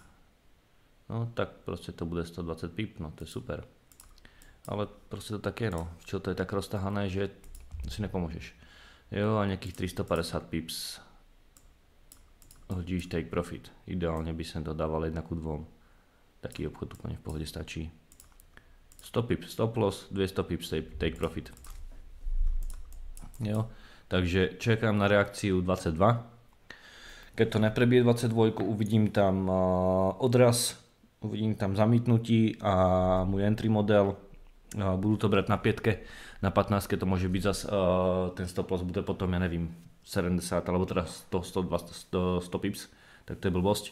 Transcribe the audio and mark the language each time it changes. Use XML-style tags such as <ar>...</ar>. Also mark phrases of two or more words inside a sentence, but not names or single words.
<sk>No tak proste to bude 120 pip, no to je super. Ale proste to tak je, no. Čo to je tak roztahané, že si nepomôžeš. Jo, a nejakých 350 pips hodíš</sk> <en>take profit.</en> <sk>Ideálne by som to dával 1:2. Taký obchod úplne v pohode stačí. 100 pips</sk> <en>stop loss,</en> <sk>200 pips</sk> <en>take profit.</en> <sk>Jo. Takže čekám na reakciu 22. Keď to neprebije 22, uvidím tam odraz, uvidím tam zamítnutí a môj</sk> <en>entry model.</en> <sk>Budu to brať na 5, na 15 to môže byť zas, ten</sk> <en>stop loss</en> <sk>bude potom, ja nevím, 70 alebo teda 100 pips, tak to je blbosť.</sk>